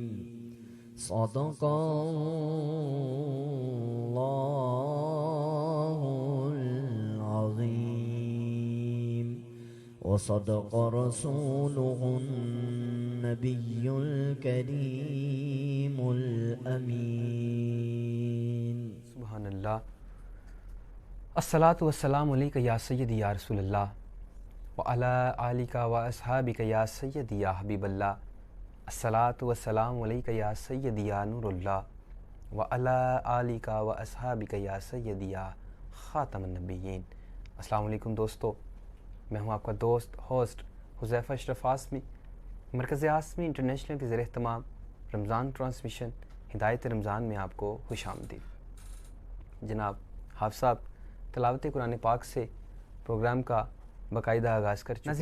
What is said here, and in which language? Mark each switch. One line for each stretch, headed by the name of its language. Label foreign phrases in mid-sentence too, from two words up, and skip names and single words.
Arabic: صدق الله العظيم وصدق رسوله النبي الكريم الأمين. سبحان الله. الصلاة والسلام عليك يا سيدي يا رسول الله وعلى آلك وأصحابك يا سيدي يا حبيب الله. الصلاة والسلام عليك يا سيدي يا نور الله وعلى آلك وأصحابك يا سيدي يا خاتم النبيين. السلام عليكم
Urdu: دوستوں، میں ہوں آپ کا دوست ہوسٹ حذیفہ اشرف آسمی. مرکز آسمی انٹرنیشنل کے ذریعے تمام رمضان ٹرانسمیشن ہدایت رمضان میں آپ کو خوش آمدید. جناب حاف صاحب تلاوت قرآن پاک سے پروگرام کا باقاعدہ آغاز کر چکے.